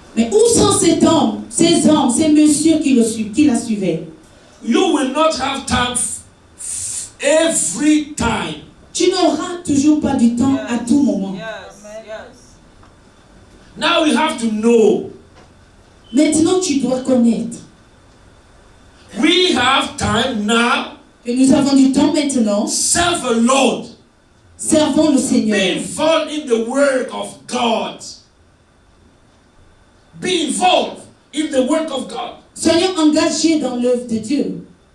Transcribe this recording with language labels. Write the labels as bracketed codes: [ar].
[fr] Mais où sont ces hommes, ces messieurs qui la suivaient? [en] You will not have time every time. [fr] Tu n'auras toujours pas du temps à tout moment. [en] Now we have to know. [fr] Maintenant, tu dois connaître [en] We have time now. [fr] que nous avons du temps maintenant. [en] Serve the Lord. [fr] Servons le [en] Be [fr] Seigneur. [en] involved in the work of God. Be involved in the work of God. [fr] Soyons engagés dans l'œuvre de Dieu.